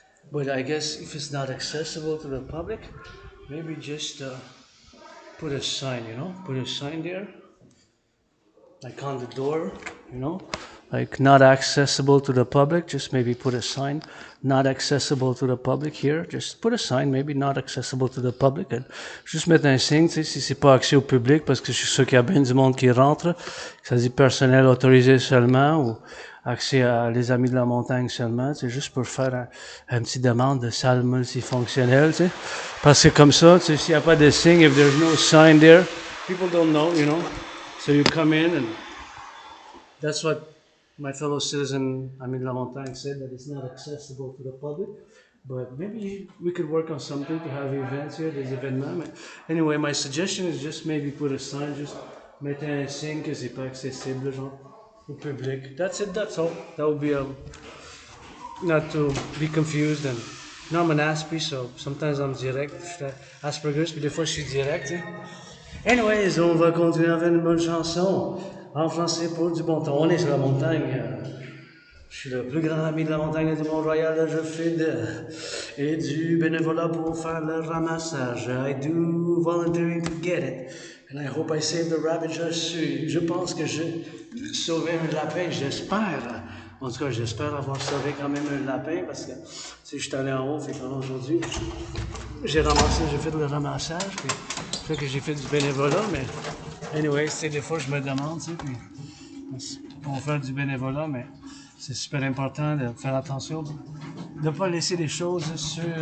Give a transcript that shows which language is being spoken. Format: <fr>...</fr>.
<en>But I guess if it's not accessible to the public, maybe just put a sign, put a sign there, like on the door, like not accessible to the public. Just maybe put a sign, not accessible to the public here. Just put a sign, maybe not accessible to the public.</en> <fr>And juste mettre un signe, si c'est pas accès au public, parce que je suis sûr qu'il y a bien du monde qui rentre, que ça dit personnel autorisé seulement, ou accès à les amis de la montagne seulement, c'est juste pour faire un petit demande de salle multifonctionnelle, tu sais. Parce que comme ça, tu sais, s'il n'y a pas de signe,</fr> <en>if there's no sign there, people don't know, So you come in, and that's what my fellow citizen, Amis de la Montagne, said, that it's not accessible to the public. But maybe we could work on something to have events here,</en> <fr>des événements.</fr> <en>Anyway, my suggestion is just maybe put a sign, just</en> <fr>mettre un signe que c'est pas accessible, genre, au public.</fr> <en>That's it, that's all. That would be, not to be confused. And I'm an Aspie, so sometimes I'm direct.</en> <fr>Je fais Asperger's, puis des fois je suis direct, hein. Anyways, on va continuer à faire une bonne chanson en français pour du bon temps. On est sur la montagne. Je suis le plus grand ami de la montagne du Mont-Royal. Je fais et du bénévolat pour faire le ramassage.</fr> <en>I do volunteering to get it. And I hope I saved the rabbit.</en> <fr>Je pense que j'ai sauvé un lapin, j'espère. En tout cas, j'espère avoir sauvé quand même un lapin parce que je suis allé en haut, fait pendant aujourd'hui, j'ai fait le ramassage, puis fait que j'ai fait du bénévolat, mais anyway, des fois je me demande, puis pour faire du bénévolat, mais c'est super important de faire attention, de ne pas laisser les choses</fr>